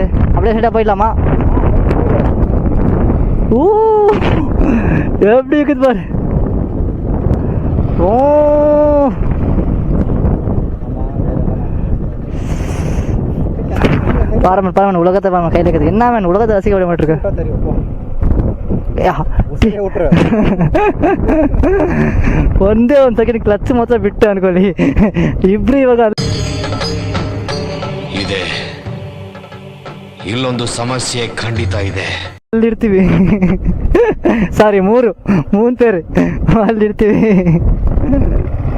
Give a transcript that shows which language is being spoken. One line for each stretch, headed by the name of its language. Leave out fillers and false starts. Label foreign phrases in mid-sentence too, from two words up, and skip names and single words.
Tamil: அப்படியே சைடாக போயிடலாமா? ஓ எப்படி இருக்குது பாரு. ஓ பாரமன் பாரமன் உலகத்தை பாரமன் கையில் இருக்குது. என்ன வேணும் உலகத்தை ரசிக்க விட மாட்டிருக்க.
Kannada: ಒಂದೇ ಒಂದು
English: second clutch
Kannada: ಮಾತ್ರ ಬಿಟ್ಟು ಅನ್ಕೊಳ್ಳಿ. ಇಬ್ರು ಇವಾಗ ಇದೆ, ಇಲ್ಲೊಂದು ಸಮಸ್ಯೆ ಖಂಡಿತ ಇದೆ. ಅಲ್ಲಿರ್ತೀವಿ. ಸಾರಿ ಮೂರು ಪೇರು ಅಲ್ಲಿರ್ತೀವಿ.